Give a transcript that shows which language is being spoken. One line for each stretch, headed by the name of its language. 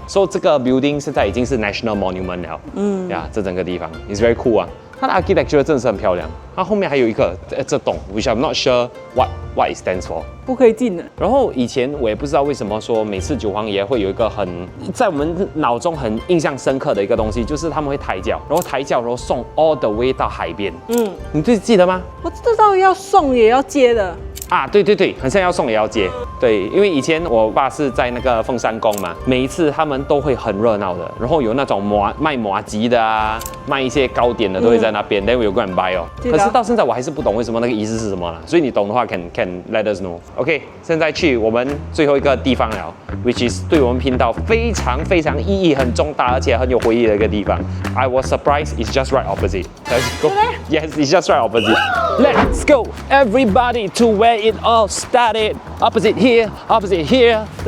Chinese: So 这个 building 现在已经是 national monument 了。呀，这整个地方
English: is very cool
Chinese: 啊。它的 architecture 真的是很漂亮，它后面还有一个这栋 ，
English: which I'm not sure what it stands for，
Chinese: 不可以进的。然后以前我也不知道为什么说每次九皇爷会有一个在我们脑中很印象深刻的一个东西，就是他们会抬轿，然后送 all the way 到海边。你记得吗？我知道要送也要接的。啊，对，很像要送也要接。对，因为以前我爸是在那个凤山宫嘛，每一次他们都会很热闹的，然后有那种卖麻糬的啊，卖一些糕点的都会在那边，
English: then we go and buy
Chinese: 哦。可是到现在我还是不懂为什么那个仪式是什么了，所以你懂的话
English: can let us know。
Chinese: OK， 现在去我们最后一个地方了 ，which is 对我们频道非常意义很重大，而且很有回忆的一个地方。
English: I was surprised it's just right opposite. Let's go. Yes, it's just right opposite. Let's go, everybody, to where it all started. Opposite here, opposite here.